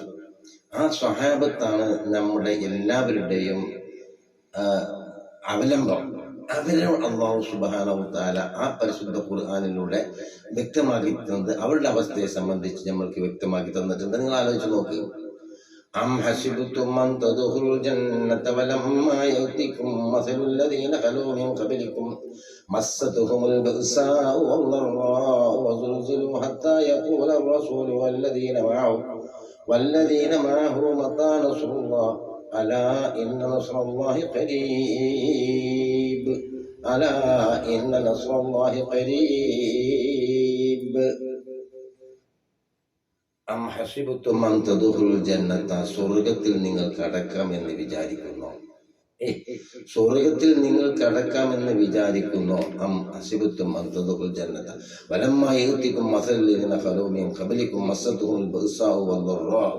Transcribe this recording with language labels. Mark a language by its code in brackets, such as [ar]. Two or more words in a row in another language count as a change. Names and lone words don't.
[ml] ആ സ്വഹാബത്താണ് നമ്മുടെ എല്ലാവരുടെയും അവലംബം. അവരെ [ar] الله سبحانه وتعالى [ml] ആ പരിശുദ്ധ ഖുർആനിലൂടെ വ്യക്തമാക്കി തന്നത്, അവരുടെ അവസ്ഥയെ സംബന്ധിച്ച് നമ്മൾക്ക് വ്യക്തമാക്കി തന്നിട്ടുണ്ട്. നിങ്ങൾ ആലോചിച്ച് നോക്ക്. [ar] أم حسبتم أن تدخلوا الجنة ولما يأتكم مثل الذين خلوا من قبلكم مستهم البأساء والضراء وزلزلوا حتى يقول الرسول والذين معه متى نصر الله ألا إن نصر الله قريب ألا إن نصر الله قريب. [ml] സ്വർഗത്തിൽ നിങ്ങൾ കടക്കാമെന്ന് വിചാരിക്കുന്നു? സ്വർഗത്തിൽ നിങ്ങൾ കടക്കാമെന്ന് വിചാരിക്കുന്നു? [ar] أم حسبتم أن تدخلوا الجنة ولما يأتكم مثل الذين خلوا من قبلكم مستهم البأساء والضراء.